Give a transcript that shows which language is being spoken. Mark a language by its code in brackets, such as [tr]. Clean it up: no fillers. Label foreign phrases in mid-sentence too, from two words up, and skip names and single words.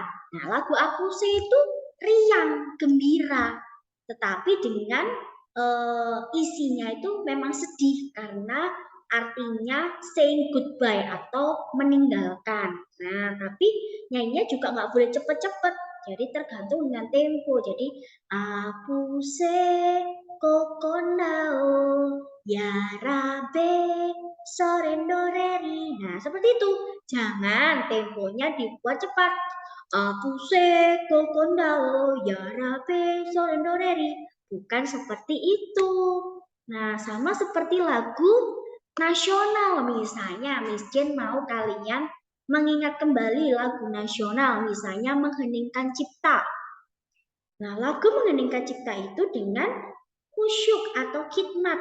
[id] Nah, lagu Apuse itu riang, gembira. Tetapi dengan isinya itu memang sedih karena artinya [en] saying goodbye [id] atau meninggalkan. Nah, tapi nyanyinya juga nggak boleh cepet-cepet. Jadi tergantung dengan tempo. [bhw] Jadi apuse kokonao yarabe sorendoreri. [id] Nah, seperti itu. Jangan temponya dibuat cepat. [bhw] Apuse kokonao yarabe sorendoreri. [id] Bukan seperti itu. Nah, sama seperti lagu nasional. Misalnya, Miss Jane mau kalian mengingat kembali lagu nasional, misalnya Mengheningkan Cipta. Nah, lagu Mengheningkan Cipta itu dengan khusyuk atau khidmat.